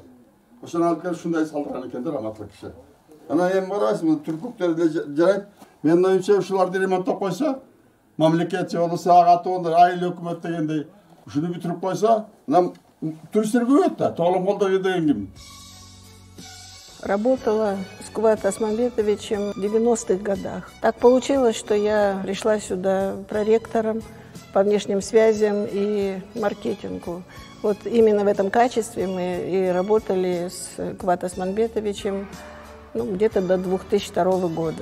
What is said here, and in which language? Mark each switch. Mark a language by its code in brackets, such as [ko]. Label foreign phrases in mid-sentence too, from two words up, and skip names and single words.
[ky] Ошону алып келип ушундай салдырган экен да раматлык киши. Анан эми барасың, түркөктөр деле жарайт. Менин оюмча ушуларды ремонттоп койсо, мамлекет же болбосо ага тоондар айыл өкмөт дегендей ушуну бүтүрүп койсо, анан туристтер көбөйөт да. Тоолок Молдо деген ким? [ru] Работала с Кубатом Осмонбетовичем в 90-х годах. Так получилось, что я пришла сюда проректором по внешним связям и маркетингу. Вот именно в этом качестве мы и работали с Куват Османбетовичем где-то до 2002 года.